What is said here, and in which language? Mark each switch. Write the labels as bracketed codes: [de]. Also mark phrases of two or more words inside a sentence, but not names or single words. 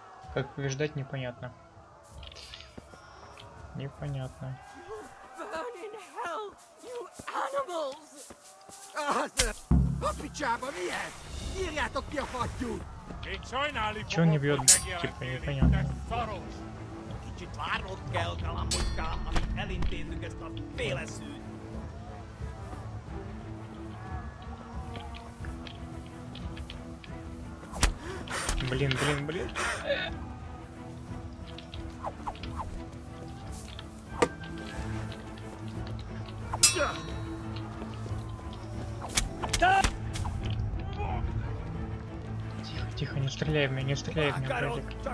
[ru] Как побеждать, непонятно. Непонятно. Чего он не бьет? Типа непонятно. [hu] Kicsit várnod kell, kalambocskám, amíg elintézzük ezt a féleszűt. [ru] Блин. Тихо, не стреляй в меня, братик.